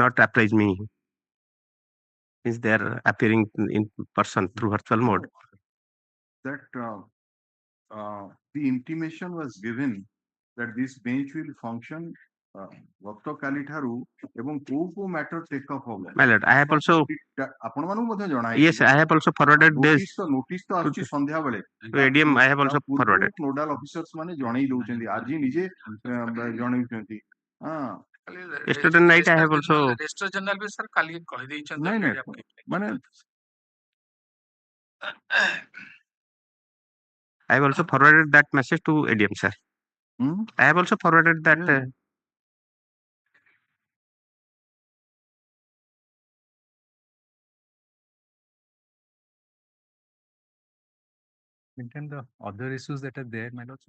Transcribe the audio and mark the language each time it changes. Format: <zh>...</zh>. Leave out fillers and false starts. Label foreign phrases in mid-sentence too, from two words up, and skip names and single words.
<en>not apprised me since they are appearing in person through virtual mode. That the intimation was given that this bench will function</en> <or>ଗତକାଲି ଠାରୁ ଏବଂ କୋଉ କୋଉ</or> <en>matter take off ହବ My lord, I have also,</en> <or>ଆପଣମାନଙ୍କୁ ମଧ୍ୟ ଜଣା</or> <en>yes, I have also forwarded this</en> <or>ନୋଟିସ ତ ଆସୁଛି ସନ୍ଧ୍ୟା ବେଳେ</or> <en>to ADM. I have also forwarded. nodal officers</en> <or>ମାନେ ଜଣେଇ ଦଉଛନ୍ତି ଆଜି ନିଜେ ଜଣେଇଛନ୍ତି</or> <en>Yesterday night I have also, registrar general</en> <or>ବି ସାର୍ କାଲି କହିଦେଇଛନ୍ତି ନାଇଁ ନାଇଁ</or> <en>already application</en> <or>ମାନେ</or> <en>I have also forwarded that message to ADM, sir. I have also forwarded that. Yeah. Maintain the other issues that are there, my lords.</en>